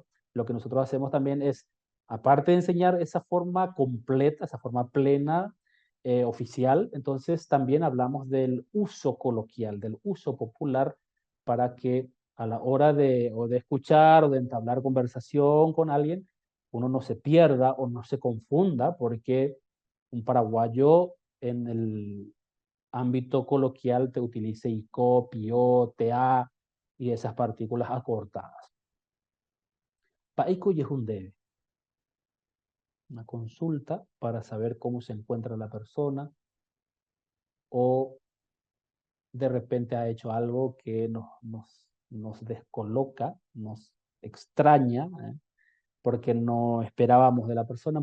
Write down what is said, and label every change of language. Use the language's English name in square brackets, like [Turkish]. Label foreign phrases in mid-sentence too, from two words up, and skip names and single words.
[Spanish] Lo que nosotros hacemos también es, aparte de enseñar esa forma completa, esa forma plena, oficial, entonces también hablamos del uso coloquial, del uso popular, para que a la hora de escuchar o de entablar conversación con alguien, uno no se pierda o no se confunda, porque un paraguayo en el ámbito coloquial te utilice ICO, PIO, TA y esas partículas acortadas. [Guarani] Paiko Yehunde, [Spanish] una consulta para saber cómo se encuentra la persona o de repente ha hecho algo que nos descoloca, nos extraña, porque no esperábamos de la persona.